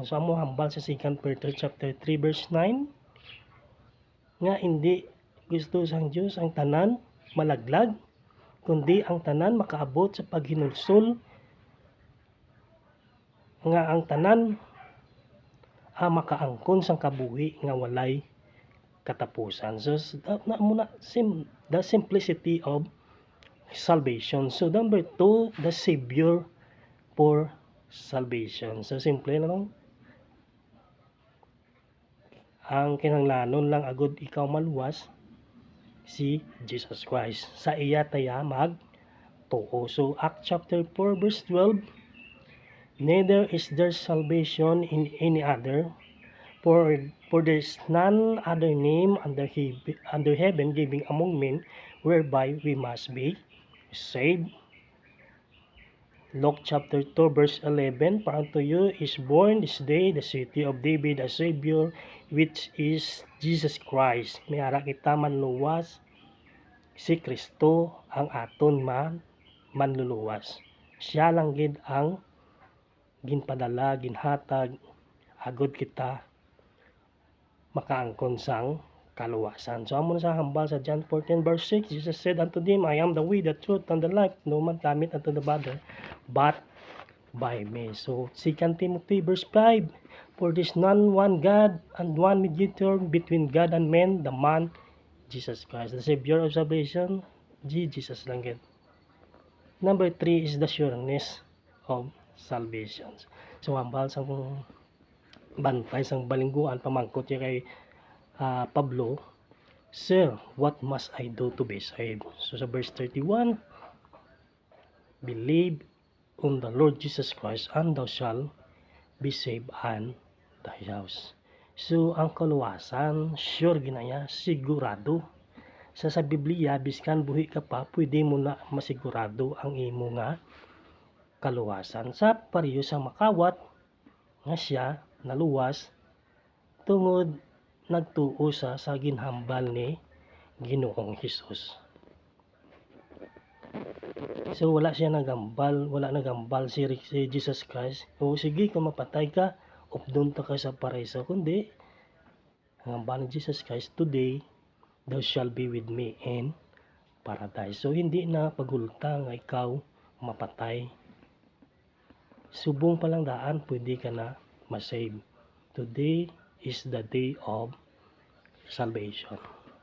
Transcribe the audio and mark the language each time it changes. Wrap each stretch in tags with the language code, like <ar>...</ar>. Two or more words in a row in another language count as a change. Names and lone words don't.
<hil>So amo hambal sa 2 Peter chapter 3 verse 9 nga hindi gusto sang Diyos ang tanan malaglag, kundi ang tanan makaabot sa paghinulsol nga ang tanan makaangkon sang kabuhi nga walay katapusan.</hil> <en>So the simplicity of salvation. So number 2, the Savior for salvation.</en> <hil>So simple na lang. Ang kinahanglanon lang agud ikaw maluwas si Jesus Christ. Sa iya taya magtuo.</hil> <en>So Acts chapter 4 verse 12, neither is there salvation in any other, for there is none other name under heaven given among men whereby we must be saved. Luke chapter 2 verse 11, for unto you is born this day the city of David a Savior, which is Jesus Christ.</en> <hil>May ara kita manluwas si Kristo ang aton manluluwas. Siya lang gid ang ginpadala, ginhatag agud kita makaangkon sang kaluwasan. So amo sa hambal sa</hil> <en>John 14 verse 6, Jesus said unto them, I am the way, the truth, and the life. No man cometh unto the Father but by me. So 2 Timothy verse 5, for there is none one God and one mediator between God and men, the man Jesus Christ, the Savior of salvation, Jesus</en> <hil>lang gid.</hil> <en>Number 3 is the sureness of salvation.</en> <hil>So hambal sang bantay sang balingguan pamangkot niya kay Pablo, Sir,</hil> <en>what must I do to be saved? So sa verse 31, believe on the Lord Jesus Christ and thou shalt be saved and thy house.</en> <hil>So ang kaluwasan, sure ginaya, sigurado. Sa Biblia, biskan buhi ka pa, pwede mo na masigurado ang imo nga kaluwasan. Sa pareho sa makawat, nga siya naluwas tungod nagtuo sa ginhambal ni Ginoong Hesus. So wala siya nagambal si Jesus Christ. O sige, kung mapatay ka, updon ta ka sa paraiso. Kundi ang hambal ni</hil> <en>Jesus Christ, today thou shall be with me in paradise.</en> <hil>So hindi na pagulta nga ikaw mapatay. Subong pa lang daan, pwede ka na masave.</hil> <en>Today is the day of salvation.</en>